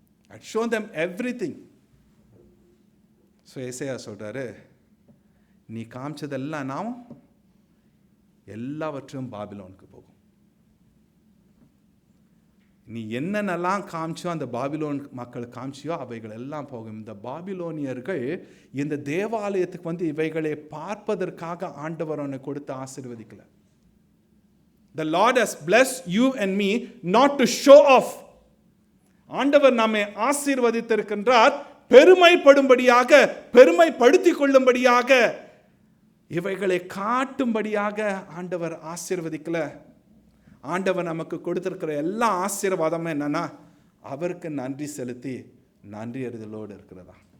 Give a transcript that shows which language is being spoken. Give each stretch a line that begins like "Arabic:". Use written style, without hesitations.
English: I show them everything.
Tamil: So ஏசையா சொல்கிறாரு, நீ காமிச்சதெல்லாம் நான் எல்லாவற்றையும் பாபிலோனுக்கு போகும். நீ என்னென்னலாம் காமிச்சோ அந்த பாபிலோன் மக்கள் காமிச்சியோ அவைகள் எல்லாம் போகும். இந்த பாபிலோனியர்கள் இந்த தேவாலயத்துக்கு இவைகளை பார்ப்பதற்காக ஆண்டவர் அவனை கொடுத்து ஆசீர்வதிக்கல.
English: The Lord has blessed you and me not to show off.
Tamil: ஆண்டவர் நம்மை ஆசீர்வதித்திருக்கின்றார் பெருமைப்படும்படியாக, பெருமைப்படுத்திக் கொள்ளும்படியாக, இவைகளை காட்டும்படியாக ஆண்டவர் ஆசீர்வதிக்கல. ஆண்டவர் நமக்கு கொடுத்திருக்கிற எல்லா ஆசீர்வாதமும் என்னன்னா, அவருக்கு நன்றி செலுத்தி நன்றி அறிதலோடு இருக்கிறதா.